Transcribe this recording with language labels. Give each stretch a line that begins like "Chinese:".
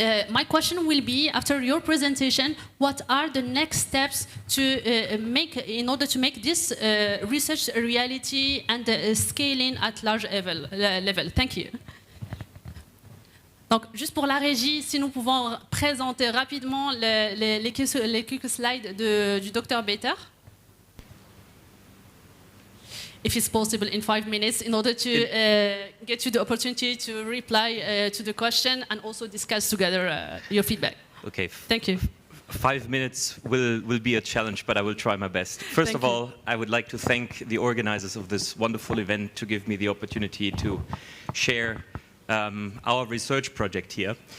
English: My question will be, after your presentation, what are the next steps to make in order to make this research a reality and scaling at large level? Thank you.
French: Donc, juste pour la régie, si nous pouvons présenter rapidement les quelques slides du Dr. Bater.
English: If it's possible in 5 minutes, in order to get you the opportunity to reply to the question and also discuss together your feedback. Okay. Thank you. 5 minutes will be a challenge, but I will try my best. First of all, I would like to thank the organizers of this wonderful event to give me the opportunity to share our research project here.